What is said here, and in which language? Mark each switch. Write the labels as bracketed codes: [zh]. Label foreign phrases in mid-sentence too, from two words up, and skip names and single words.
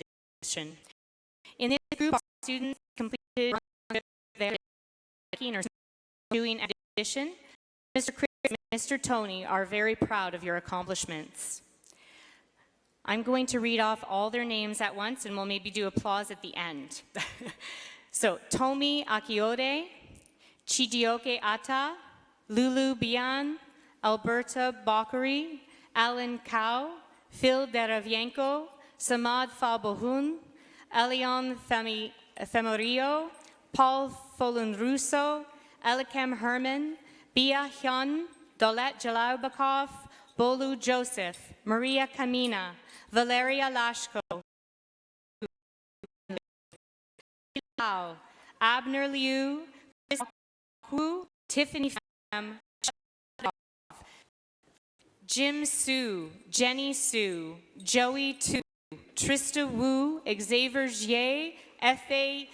[en] In this group, students completed their or doing addition. Mr. Chris and Mr. Tony are very proud of your accomplishments. I'm going to read off all their names at once, and we'll maybe do applause at the end. So, Tomi Akiode, Chidioke Ata, Lulu Bian, Alberta Bakari, Alan Kao, Phil Deravienko, Samad Faghwahun, Elion Femorio, Paul Folun-Russo, Elikem Herman, Bia Hyun, Dolet Jalaubakov, Bolu Joseph, Maria Kamina, Valeria Lashko, Abner Liu, Chris Hu, Tiffany Pham, Jim Su, Jenny Su, Joey Tu, Trista Wu, Xavier Jie, F.A.